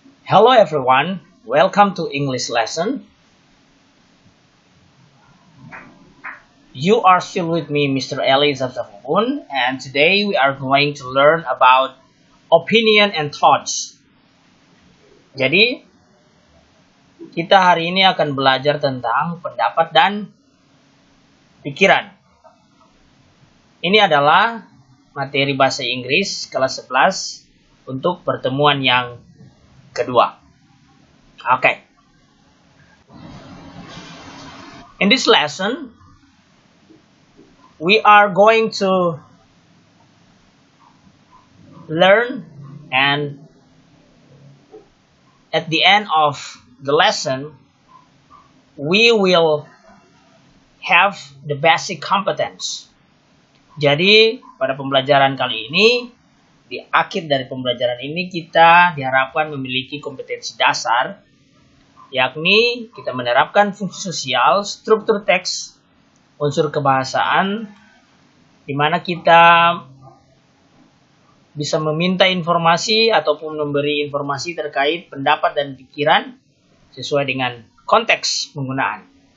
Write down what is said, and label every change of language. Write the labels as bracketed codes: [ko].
[en] Hello everyone, welcome to English lesson. You are still with me, Mr. Eli Zabzafun, and today we are going to learn about opinion and thoughts. [id] Jadi, kita hari ini akan belajar tentang pendapat dan pikiran. Ini adalah materi bahasa Inggris kelas 11 untuk pertemuan yang kedua. [en] Okay. In this lesson, we are going to learn, and at the end of the lesson, we will have the basic competence. [id] Jadi, pada pembelajaran kali ini, di akhir dari pembelajaran ini kita diharapkan memiliki kompetensi dasar, yakni kita menerapkan fungsi sosial, struktur teks, unsur kebahasaan, di mana kita bisa meminta informasi ataupun memberi informasi terkait pendapat dan pikiran sesuai dengan konteks penggunaan.